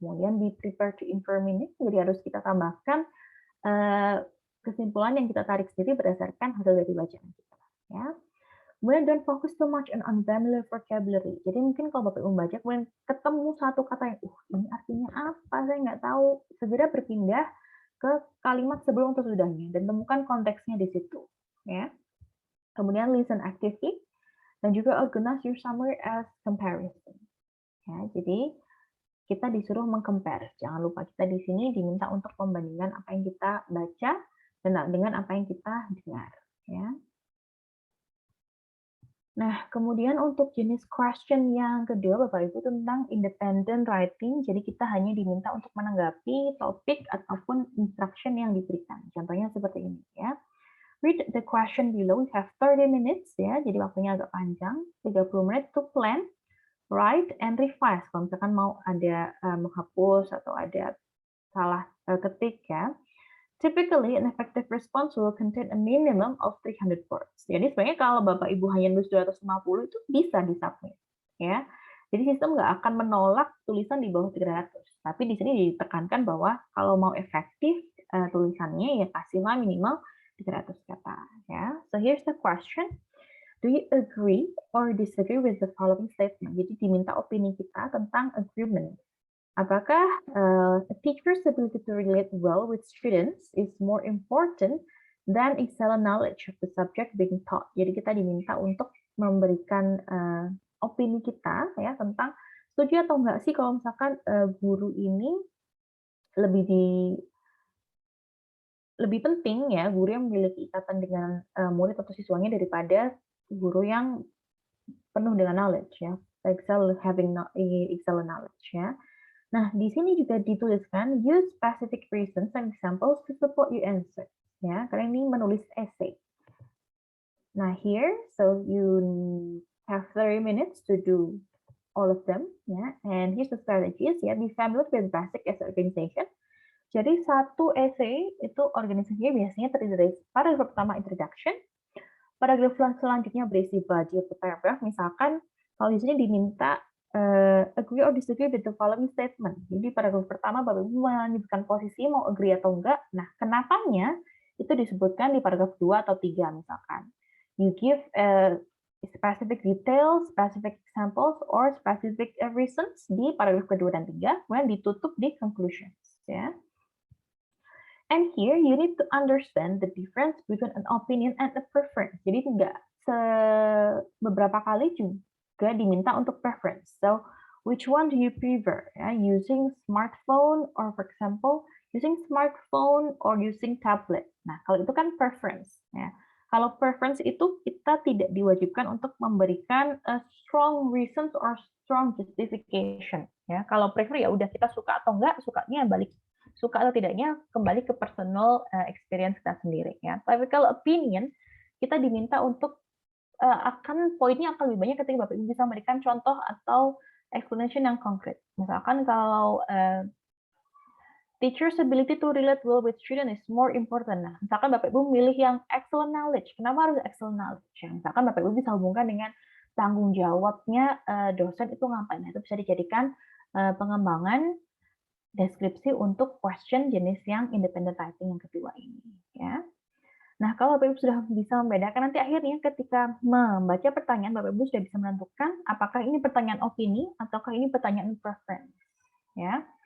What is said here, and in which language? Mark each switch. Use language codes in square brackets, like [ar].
[id] Kemudian [en] be prepared to inform [id] ini, jadi harus kita tambahkan kesimpulan yang kita tarik sendiri berdasarkan hasil dari bacaan kita. Ya. [en] Kemudian don't focus too much on unfamiliar vocabulary. [id] Jadi mungkin kalau Bapak Ibu membaca, kemudian ketemu satu kata yang, ini artinya apa, saya nggak tahu. Segera berpindah ke kalimat sebelum atau sesudahnya dan temukan konteksnya di situ. Ya. [en] Kemudian listen actively [id] dan juga [en] organize your summary as comparison. [id] Ya, jadi kita disuruh mengcompare. Jangan lupa kita di sini diminta untuk membandingkan apa yang kita baca dengan apa yang kita dengar. Ya. Nah, kemudian untuk jenis question yang kedua, Bapak Ibu, tentang independent writing. Jadi kita hanya diminta untuk menanggapi topik ataupun instruction yang diberikan. Contohnya seperti ini, ya. [en] Read the question below. We have 30 minutes, ya. [id] Jadi waktunya agak panjang. [en] 30 menit to plan, write, and revise. [id] Kalau misalkan mau ada menghapus atau ada salah ketik, ya. [en] Typically, an effective response will contain a minimum of 300 words. [id] Jadi sebenarnya kalau Bapak Ibu hanya nulis 250 itu bisa disubmit, ya. Jadi sistem nggak akan menolak tulisan di bawah 300. Tapi di sini ditekankan bahwa kalau mau efektif tulisannya ya kasihlah minimal 300 kata, ya. [en] So here's the question. Do you agree or disagree with the following statement? [id] Jadi diminta opini kita tentang [en] agreement. Apakah a teacher's ability to relate well with students is more important than excellent knowledge of the subject being taught? [id] Jadi kita diminta untuk memberikan opini kita ya tentang setuju atau enggak sih kalau misalkan guru ini lebih penting ya guru yang memiliki ikatan dengan murid atau siswanya daripada guru yang penuh dengan knowledge ya, [en] having excellent knowledge [id] ya. Nah, di sini juga dituliskan [en] use specific reasons and examples to support your answer. [id] Ya, karena ini menulis essay. [en] Nah, here, so you have 30 minutes to do all of them. Ya, and here's the strategies. Ya, be familiar with basic essay organization. [id] Jadi satu essay itu organisasinya biasanya terdiri dari paragraf pertama introduction, paragraf selanjutnya berisi [en] body of the paragraph. [id] Misalkan kalau di sini diminta [en] agree or disagree with the following statement. [id] Jadi paragraf pertama Bapak Ibu menyebutkan posisi mau agree atau enggak. Nah, kenapanya itu disebutkan di paragraf 2 atau 3 misalkan. [en] You give specific details, specific examples, or specific reasons [id] di paragraf kedua dan 3, kemudian ditutup di [en] conclusions. Ya. And here you need to understand the difference between an opinion and a preference. [id] Jadi tidak beberapa kali juga diminta untuk preference. [en] So, which one do you prefer? Ya, using smartphone or for example, using smartphone or using tablet. [id] Nah, kalau itu kan preference. Ya. Kalau preference itu kita tidak diwajibkan untuk memberikan [en] strong reasons or strong justification. [id] Ya, kalau prefer ya udah kita suka atau enggak, sukanya balik. Suka atau tidaknya kembali ke personal experience kita sendiri. Ya. Tapi kalau opinion kita diminta untuk poinnya akan lebih banyak ketika Bapak Ibu bisa memberikan contoh atau explanation yang konkret. [en] Misalkan kalau teacher's ability to relate well with student is more important. [id] Nah, misalkan Bapak Ibu milih yang excellent knowledge. Kenapa harus excellent knowledge? Ya, misalkan Bapak Ibu bisa hubungkan dengan tanggung jawabnya dosen itu ngapain. Nah, itu bisa dijadikan pengembangan deskripsi untuk question jenis yang independent writing yang kedua ini. Ya. Nah, kalau Bapak Ibu sudah bisa membedakan, nanti akhirnya ketika membaca pertanyaan, Bapak Ibu sudah bisa menentukan apakah ini pertanyaan opini ataukah ini pertanyaan preference. Ya.